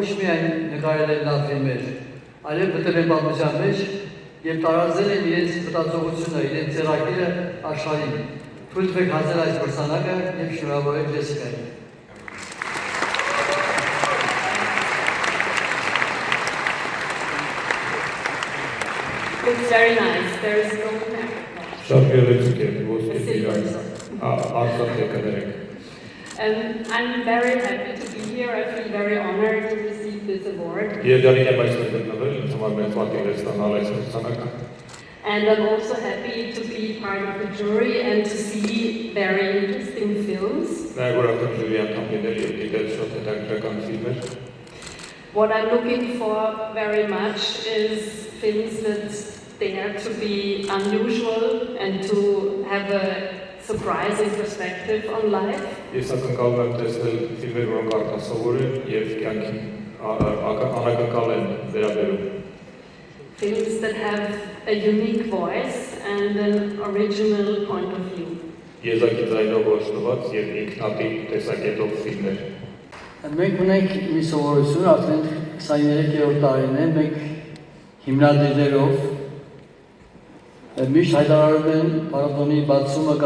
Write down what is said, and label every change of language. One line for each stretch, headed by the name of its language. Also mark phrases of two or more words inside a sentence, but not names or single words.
Armenian: միայն նկարել են լավ ֆիլմեր, այլև մտել են պատմության մեջ եւ տարածել են իրենց մտածողությունը, իրենց ձեռագիրը աշխարհին։ Թույլ տվեք հանձնել այս մրցանակը եւ շնորհավորել Ջեսիկային։
English: It's very nice. There is no
Armenian: Շատ գեղեցիկ է, ոսկե իրան, արծաթ է կներեք։
English: I'm very happy to be here. I feel very honored to receive this award. And I'm also happy to be part of the jury and to see very interesting films. What I'm looking for very much is films that dare to be unusual and to have a surprising perspective on life.
Armenian: Ես ակնկալում եմ տեսնել ֆիլմեր, որոնք արտասովոր են եւ կյանքին անակնկալ են վերաբերում։
English: Films that have a unique voice and an original point of view.
Armenian: Եզակի ձայնով ոչնված եւ ինքնատիպ տեսակետով ֆիլմեր։ Մենք ունենք մի սովորություն, արդեն 23-րդ տարին է, մենք հիմնադիրներով միշտ հայտարարում են փառատոնի բացումը կամ